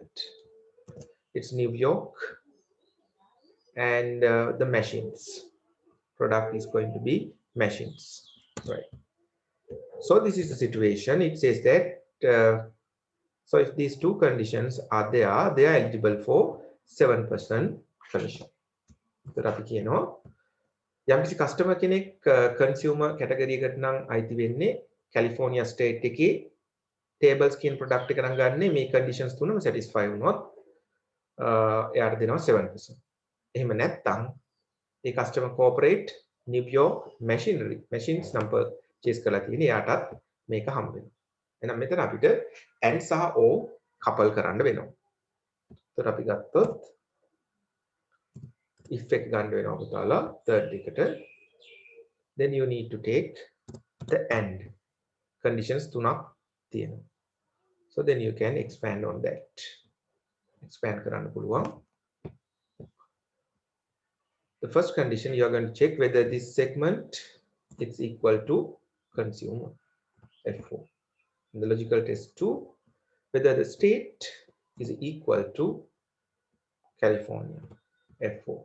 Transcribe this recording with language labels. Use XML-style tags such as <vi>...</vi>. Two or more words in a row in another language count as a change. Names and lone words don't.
<en>It's New York, and the machines. Product is going to be machines, right? So this is the situation. It says that so if these two conditions are there, they are eligible for 7% commission.</en> <si>So අපි කියනවා යම්කිසි customer කෙනෙක්</si> <en>consumer category</en> <si>එකට නම් අයිති වෙන්නේ California state එකේ tables කියන product එක නම් ගන්න මේ conditions තුනම satisfy වුණොත් එයාට දෙනවා 7%. එහෙම නැත්නම් ඒ</si> <en>customer corporate New York machines number chase</en> <si>කරලා තියෙන එයාටත් මේක හම්බ වෙනවා. එහෙනම් මෙතන අපිට and සහ or couple කරන්න වෙනවා. එතකොට අපි ගත්තොත් if එක ගන්න වෙනවා පුතාලා third එකට,</si> <en>then you need to take the and conditions</en> <si>තුනක් තියෙනවා.</si> <en>So then you can expand on that.</en> <si>Expand කරන්න පුළුවන්.</si> <en>The first condition, you are going to check whether this segment is equal to consumer, F4. In the logical test 2, whether the state is equal to California, F4.</en>